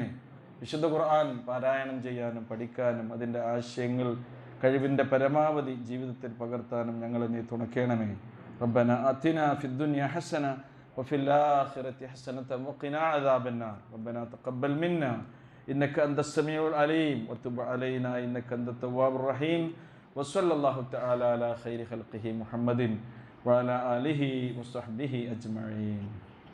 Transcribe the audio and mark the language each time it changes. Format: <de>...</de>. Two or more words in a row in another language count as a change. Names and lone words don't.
<ml>വിശുദ്ധ ഖുർആൻ പാരായണം ചെയ്യാനും പഠിക്കാനും അതിൻ്റെ ആശയങ്ങൾ കഴിവിൻ്റെ പരമാവധി ജീവിതത്തിൽ പകർത്താനും ഞങ്ങളെ നീ തുണയ്ക്കണമേ.</ml> <ar>ربنا آتنا في الدنيا حسنة وفي الآخرة حسنة وقنا عذاب النار. ربنا تقبل منا إنك أنت السميع العليم وتب علينا إنك أنت التواب الرحيم وصلى الله تعالى على خير خلقه محمد وعلى آله وصحبه أجمعين.</ar>